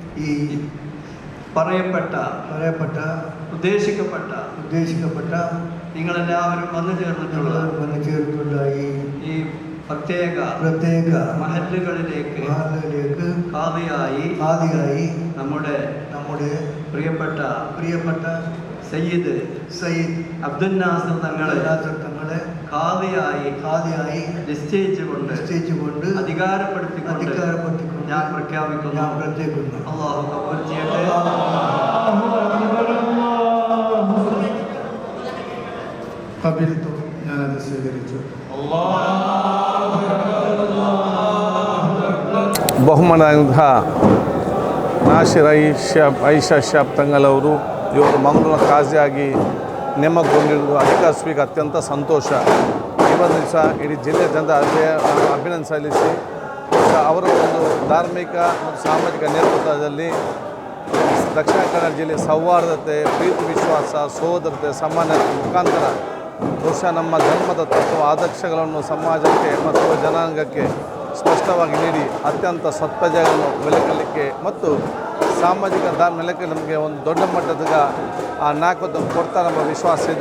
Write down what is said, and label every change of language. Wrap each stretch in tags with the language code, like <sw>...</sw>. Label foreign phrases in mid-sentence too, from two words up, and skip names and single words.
<ml>ഈ പറയപ്പെട്ട ഉദ്ദേശിക്കപ്പെട്ട നിങ്ങളെല്ലാവരും വന്നു ചേർന്നിട്ടുള്ള ഈ പ്രത്യേക മഹല്ലുകളിലേക്ക് ഖാദിയായി നമ്മുടെ പ്രിയപ്പെട്ട സയ്യിദ് അബ്ദുൽ നാസർ തങ്ങളെ ഖാദിയായി നിശ്ചയിച്ചുകൊണ്ട് അധികാരപ്പെടുത്തിക്കൊണ്ട് ഞാൻ പ്രഖ്യാപിക്കുന്നു. അല്ലാഹു കബൂൽ ചെയ്യട്ടെ. ഞാനത് സ്വീകരിച്ചു.</ml> <kn>ಬಹುಮಾನಾಂಗ ನಾಸಿರ್ ಐಷಾ ಶಾಬ್ ತಂಗಲವರು ಇವರು ಮಂಗಳೂರಿನ ಖಾಜಿಯಾಗಿ ನೇಮಕಗೊಂಡಿರುವುದು ಅಧಿಕಾರ ಸ್ವೀಕಾರ ಅತ್ಯಂತ ಸಂತೋಷ. ಇವತ್ತು ದಿವಸ ಇಡೀ ಜಿಲ್ಲೆ ಜನತೆ ಅಭಿನಂದನೆ ಸಲ್ಲಿಸಿ ಅವರ ಒಂದು ಧಾರ್ಮಿಕ ಮತ್ತು ಸಾಮಾಜಿಕ ನೇತೃತ್ವದಲ್ಲಿ ದಕ್ಷಿಣ ಕನ್ನಡ ಜಿಲ್ಲೆ ಸೌಹಾರ್ದತೆ, ಪ್ರೀತಿ ವಿಶ್ವಾಸ, ಸೋದರತೆ, ಸಮಾನತೆ ಮುಖಾಂತರ ಬಹುಶಃ ನಮ್ಮ ಧರ್ಮದ ತತ್ವ ಆದರ್ಶಗಳನ್ನು ಸಮಾಜಕ್ಕೆ ಮತ್ತು ಜನಾಂಗಕ್ಕೆ ಸ್ಪಷ್ಟವಾಗಿ ನೀಡಿ ಅತ್ಯಂತ ಸತ್ಪ್ರಜೆಗಳನ್ನು ಬೆಳಕಲಿಕ್ಕೆ ಮತ್ತು ಸಾಮಾಜಿಕ ನೆಲೆಗೆ ನಮಗೆ ಒಂದು ದೊಡ್ಡ ಮಟ್ಟದ ನಾಯಕತ್ವ ಕೊಡ್ತಾರೆ ಎಂಬ ವಿಶ್ವಾಸ ಇದೆ.</kn>